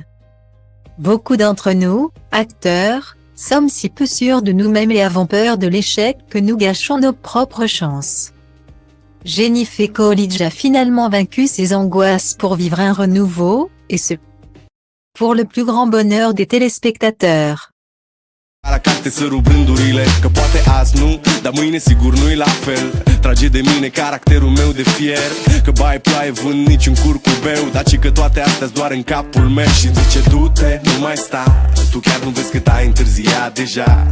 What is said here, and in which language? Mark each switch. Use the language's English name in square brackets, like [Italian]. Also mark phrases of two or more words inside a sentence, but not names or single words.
[French] Beaucoup d'entre nous, acteurs, sommes si peu sûrs de nous-mêmes et avons peur de l'échec que nous gâchons nos propres chances. Jennifer Coolidge a finalement vaincu ses angoisses pour vivre un renouveau, et ce, pour le plus grand bonheur des téléspectateurs. [Romanian] Carte să rup rândurile, că poate azi nu, dar mâine sigur nu-i la fel. Trage de mine caracterul meu de fier, că baie ploaie vând niciun curcubeu, dar ci că toate astea-s doar în capul meu. Și zice du-te, nu mai sta, tu chiar nu vezi cât ai întârziat deja.